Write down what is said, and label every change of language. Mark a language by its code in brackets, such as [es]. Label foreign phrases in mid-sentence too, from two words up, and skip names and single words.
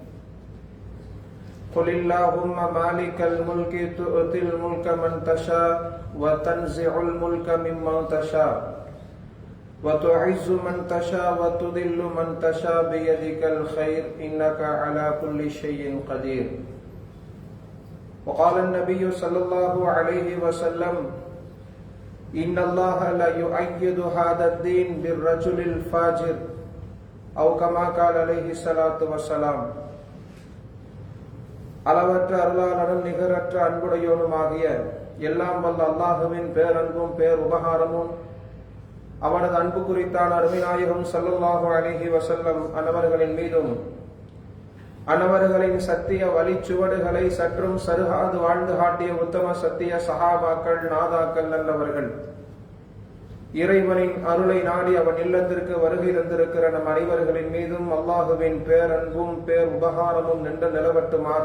[ar] قل اللهم مالك الملك تؤتي الملك من تشاء وتنزع الملك ممن تشاء وتعز من تشاء وتذل من تشاء بيدك الخير إنك على كل شيء قدير. وقال النبي صلى الله عليه وسلم: إن الله لا يؤيد هذا الدين بالرجل الفاجر، أو كما قال عليه الصلاة والسلام. [ta] அளவற்ற அருளாளனும் நிகரற்ற அன்புடையோனுமாகிய எல்லாம் வல்ல அல்லாஹுவின் பேரன்பும் பேர் உபகாரமும் அவனது அன்பு குறித்தான் அருமைநாயகம் [ar] صلى الله عليه وسلم [ta] அன்னவர்களின் மீதும் அன்னவர்களின் சத்திய வழிச்சுவடுகளை சற்றும் சருகாது வாழ்ந்து காட்டிய உத்தம சத்திய சஹாபாக்கள் நாதாக்கள் நல்லவர்கள், இறைவனின் அருளை நாடி அவன் இல்லத்திற்கு வருகை தந்திருக்கிற நம் அனைவர்களின் மீதும் அல்லாஹுவின் பேரன்பும் பேர் உபகாரமும் நின்று நிலவட்டுமாக.